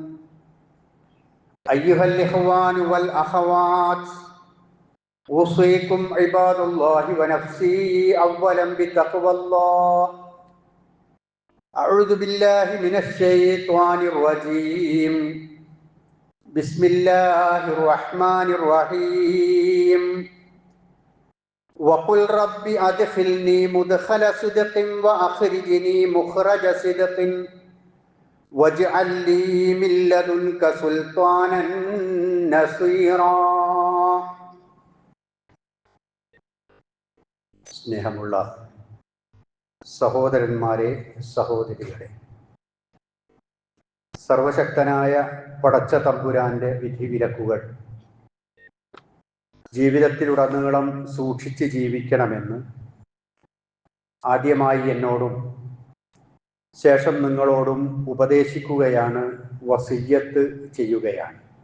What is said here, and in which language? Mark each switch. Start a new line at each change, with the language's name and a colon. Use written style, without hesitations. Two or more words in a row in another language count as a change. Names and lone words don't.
Arabic: أيها الإخوان والأخوات أوصيكم عباد الله ونفسي أولا بتقوى الله أعوذ بالله من الشيطان الرجيم بسم الله الرحمن الرحيم وقل رب أدخلني مدخل صدق وأخرجني مخرج صدق واجعل لي من لدنك سلطانا نصيرا.
Malayalam: സ്നേഹമുള്ള സഹോദരന്മാരെ, സഹോദരികളെ, സർവശക്തനായ പടച്ച തമ്പുരാന്റെ വിധിവിലക്കുകൾ ജീവിതത്തിലുടനീളം സൂക്ഷിച്ച് ജീവിക്കണമെന്ന് ആദ്യമായി എന്നോടും ശേഷം നിങ്ങളോടും ഉപദേശിക്കുകയാണ്, വസിയ്യത്ത് ചെയ്യുകയാണ്.